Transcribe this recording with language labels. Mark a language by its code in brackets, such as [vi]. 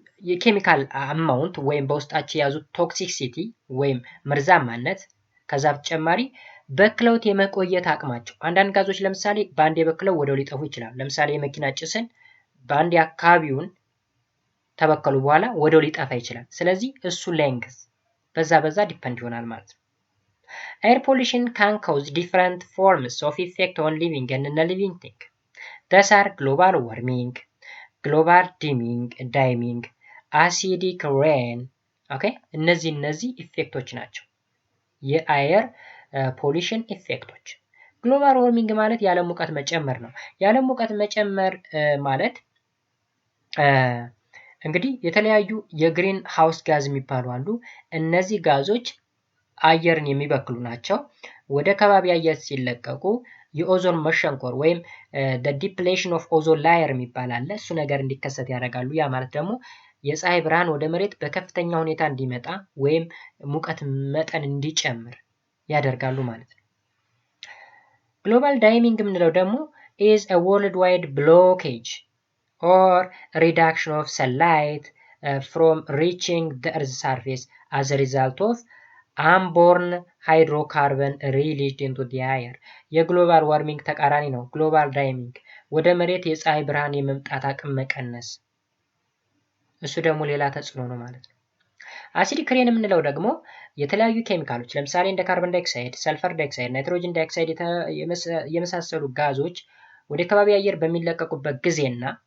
[am] የኬሚካል አማውንት ወይም በውስጣቸው የያዙት ቶክሲሲቲ ወይም መርዛማነት ከዛ በተጨማሪ በክለውት የመቆየት አቅማቸው አንዳንድ ጋዞች ለምሳሌ በአንድ በክለው ወደው ሊጠፉ ይችላል። ለምሳሌ የመኪና ጭስን በአንድ አካባቢውን ተበከሉ በኋላ ወደው ሊጠፋ ይችላል። ስለዚህ እሱ ሌንግዝ በዛ ዲፔንድ ይሆናል ማለት ነው። [en] Air pollution can cause different forms of effect on living and non-living things. These are global warming, global dimming, acidic rain. Okay? [am] እነዚህ ኢፌክቶች ናቸው የአየር ፖሊሽን ኢፌክቶች። ግሎባል ዋርሚንግ ማለት የዓለም ሙቀት መጨመር ነው። የዓለም ሙቀት መጨመር ማለት እንግዲህ የተለያዩ የግሪን ሃውስ ጋዝ የሚባሉ አሉ። እነዚህ ጋዞች አየርን የሚበክሉ ናቸው። ወደ ከባቢ አየር ሲለቀቁ የኦዞን መሸንቆር ወይም [en] the depletion of ozone layer [am] የሚባል አለ። እሱ ነገር እንዲከሰት ያደርጋሉ። ያ ማለት ደግሞ የፀሐይ ብርሃን ወደ መሬት በከፍተኛ ሁኔታ እንዲመጣ ወይም ሙቀት መጠን እንዲጨምር ያደርጋሉ ማለት ነው። ግሎባል ዳይሚንግ የምንለው ደግሞ [en] is a worldwide blockage or reduction of sunlight from reaching the earth's surface as a result of unborn hydrocarbon released into the air. [am] የግሎባል ዋርሚንግ ተቃራኒ ነው ግሎባል ዳይሚንግ፣ ወደ መሬት የፀሐይ ብርሃን የመምጣት አቅም መቀነስ። እሱ ደግሞ ሌላ ተጽዕኖ ነው ማለት ነው። አሲዲክ ሬን የምንለው ደግሞ የተለያዩ ኬሚካሎች ለምሳሌ እንደ ካርቦን ዳይኦክሳይድ፣ ሰልፈር ዳይኦክሳይድ፣ ናይትሮጅን ዳይኦክሳይድ የመሳሰሉ ጋዞች ወደ ከባቢ አየር በሚለቀቁበት ጊዜና